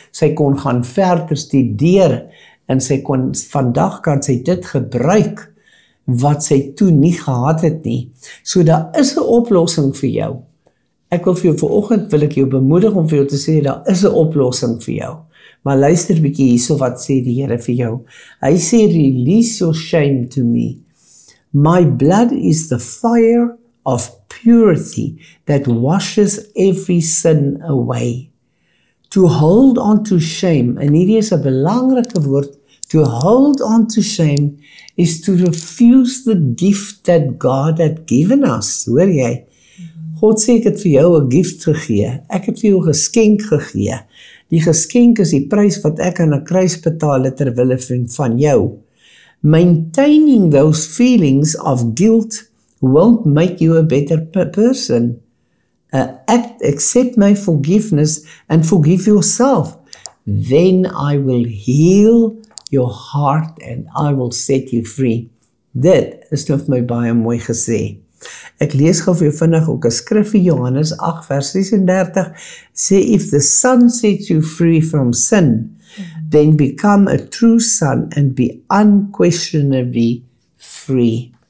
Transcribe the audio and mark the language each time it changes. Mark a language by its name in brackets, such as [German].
[Afrikaans] Sy kon gaan verder studeer en vandag kan sy dit gebruik wat sy toe nie gehad het nie. So daar is 'n oplossing vir jou. Ek wil vir jou vanoggend wil ek jou bemoedig om vir jou te sê daar is 'n oplossing vir jou. Maar luister bietjie hierso wat sê die Here vir jou. Hy sê [English] release your shame to me. My blood is the fire of purity that washes every sin away. To hold on to shame, [Afrikaans] en hierdie is 'n belangrike woord, [English] to hold on to shame is to refuse the gift that God had given us. [Afrikaans] Hoor jy? God sê ek het vir jou 'n gift gegee. Ek het vir jou 'n geskenk gegee. Die geskenk is die prys wat ek aan 'n kruis betaal het ter wille van jou. [English] Maintaining those feelings of guilt won't make you a better person. Accept my forgiveness and forgive yourself. Then I will heal your heart and I will set you free. [Afrikaans] Dit is nou vir my baie mooi gesê. Ek lees gou vir jou vinnig ook 'n skrif vir Johannes 8 vers 36 sê [English] if the Son sets you free from sin, then become a true son and be unquestionably free.